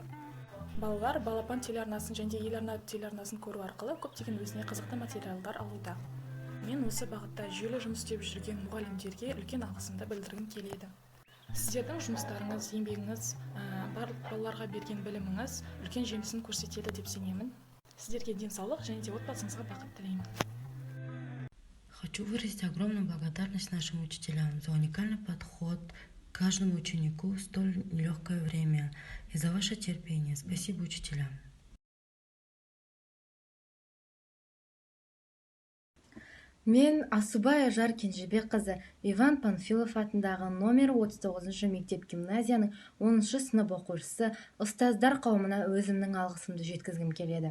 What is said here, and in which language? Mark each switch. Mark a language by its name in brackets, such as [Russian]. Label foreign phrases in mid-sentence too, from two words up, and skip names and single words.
[Kazakh] Балалар балапан телеарнасын және еларна телеарнасын көру арқылы көптеген өзіне қызықты материалдар алуда. Мен осы бағытта жүйелі жұмыс істеп жүрген мұғалімдерге үлкен алғысымды білдіргім келеді. Сіздердің жұмыстарыңыз, еңбегіңіз, барлық балаларға берген біліміңіз үлкен жемісін көрсетеді деп сенемін. Сіздерге денсаулық және де отбасыңызға бақыт тілеймін. [Russian] Хочу выразить огромную благодарность нашим учителям за уникальный подход к каждому ученику в столь нелегкое время и за ваше терпение. Спасибо учителям. [Kazakh] Мен Асубай Ажар Кенжебекқызы Иван Панфилов атындағы номер 39-шы мектеп гимназияның 10-шы сынып оқушысы ұстаздар қауымына өзімнің алғысымды жеткізгім келеді.